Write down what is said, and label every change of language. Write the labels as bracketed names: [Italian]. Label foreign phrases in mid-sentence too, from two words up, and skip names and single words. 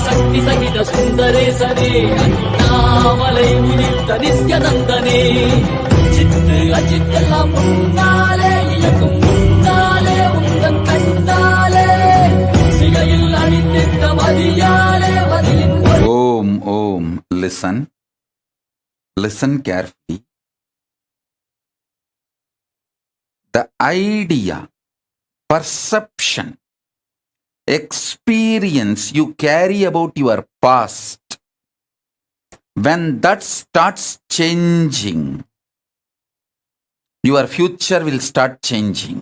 [Sanskrit] शक्ति सहित सुंदरे सने अन्नामलै उदित नित्यानंदने चित्त अचित्त [Tamil] எல்லாம் முன்னாலே இயக்கும் முன்னாலே உந்தன் கண்ணாலே சிகையில் அணிந்திட்ட மதியாலே மதியின் [English] Om. Listen carefully. The idea, perception, experience you carry about your past, when that starts changing, your future will start changing.